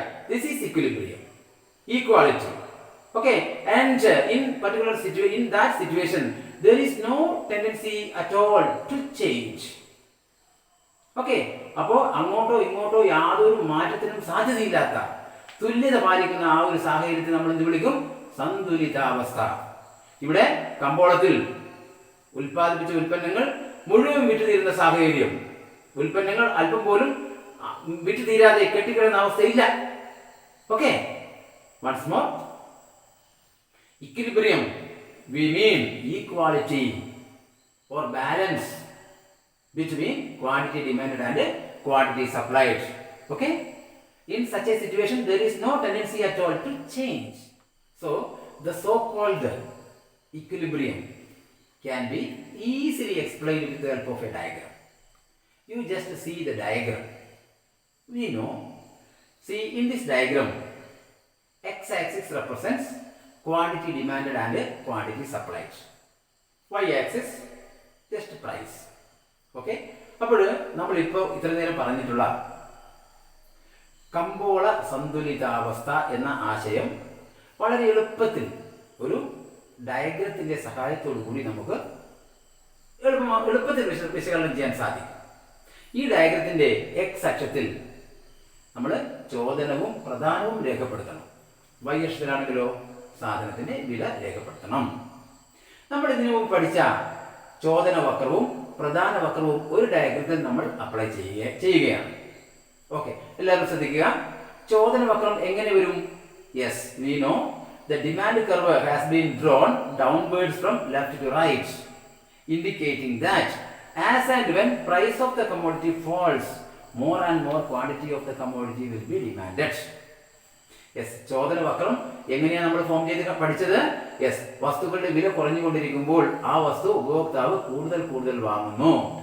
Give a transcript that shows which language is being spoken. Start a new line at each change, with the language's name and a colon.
English: This is equilibrium, equality. Okay, and in that situation there is no tendency at all to change.
Malayalam: Okay, അപ്പോൾ അങ്ങോട്ടോ ഇങ്ങോട്ടോ യാതൊരു മാറ്റത്തിനും സാധ്യതയില്ലാത്ത തുല്യത പാലിക്കുന്ന ആ ഒരു സാഹചര്യത്തെ നമ്മൾ എന്ത് വിളിക്കും? സന്തുലിതാവസ്ഥ. ഇവിടെ കമ്പോളത്തിൽ ഉൽപ്പാദിപ്പിച്ച ഉൽപ്പന്നങ്ങൾ മുഴുവൻ വിറ്റുതീരുന്ന സാഹചര്യം, ഉൽപ്പന്നങ്ങൾ അല്പം പോലും വിറ്റുതീരാതെ കെട്ടിക്കിടന്ന അവസ്ഥയില്ല.
English: Okay, once more, equilibrium we mean equality or balance between quantity demanded and quantity supplied. Okay, in such a situation there is no tendency at all to change. So the so called equilibrium can be easily explained with the help of a diagram. You just see the diagram. We know, see in this diagram, x axis represents quantity demanded and quantity supplied. Y axis just price.
Malayalam: Okay, അപ്പോൾ നമ്മളിപ്പോൾ ഇത്ര നേരം പറഞ്ഞിട്ടുള്ള കമ്പോള സന്തുലിതാവസ്ഥ എന്ന ആശയം വളരെ എളുപ്പത്തിൽ ഒരു ഡയഗ്രത്തിൻ്റെ സഹായത്തോടു കൂടി നമുക്ക് എളുപ്പത്തിൽ വിശകലനം ചെയ്യാൻ സാധിക്കും. ഈ ഡയഗ്രത്തിൻ്റെ എക്സ് അക്ഷത്തിൽ നമ്മൾ ചോദനവും പ്രധാനവും രേഖപ്പെടുത്തണം. വൈ അക്ഷത്തിലാണെങ്കിലോ സാധനത്തിൻ്റെ വില രേഖപ്പെടുത്തണം. നമ്മൾ ഇതിനു മുമ്പ് പഠിച്ച ചോദന വക്രവും പ്രധാന വക്രവും ഒരു ഡയഗ്രത്തിൽ നമ്മൾ അപ്ലൈ ചെയ്യുകയാണ്. ഓക്കെ, എല്ലാവരും ശ്രദ്ധിക്കുക. ചോദന വക്രം എങ്ങനെ വരും?
English: Yes, we know the demand curve has been drawn downwards from left to right, indicating that as and when price of the commodity falls, more and more quantity of the commodity will be demanded.
Malayalam: Yes, ചോദന വക്രം എങ്ങനെയാണ് നമ്മൾ form ചെയ്ത് പഠിച്ചത്? Yes, വസ്തുക്കളുടെ വില കുറഞ്ഞുകൊണ്ടിരിക്കുമ്പോൾ ആ വസ്തു ഉപഭോക്താവ് കൂടുതൽ വാങ്ങുന്നു.